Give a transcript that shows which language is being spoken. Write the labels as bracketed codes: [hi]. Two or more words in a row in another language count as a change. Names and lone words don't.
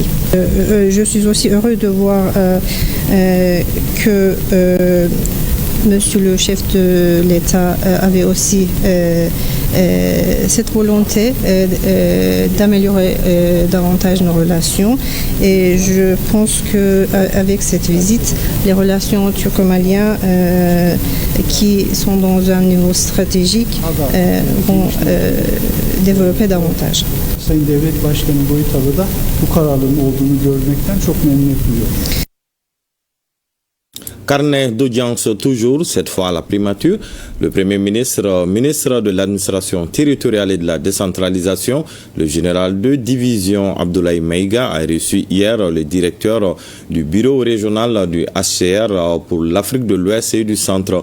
[fr] Je suis aussi heureux de voir que Monsieur le chef de l'État avait aussi cette volonté d'améliorer davantage nos relations et je pense qu'avec cette visite, les relations turco-maliennes qui sont dans un niveau stratégique vont développer davantage. [tr] Sayın Devlet Başkanı Goïtalı da bu kararlılığın olduğunu görmekten çok memnuniyet duyuyorum. [fr] Carnet d'audience toujours, cette fois à la primature. Le Premier ministre, ministre de l'administration territoriale et de la décentralisation, le général de division Abdoulaye Maïga a reçu hier le directeur du bureau régional du HCR pour l'Afrique de l'Ouest et du Centre.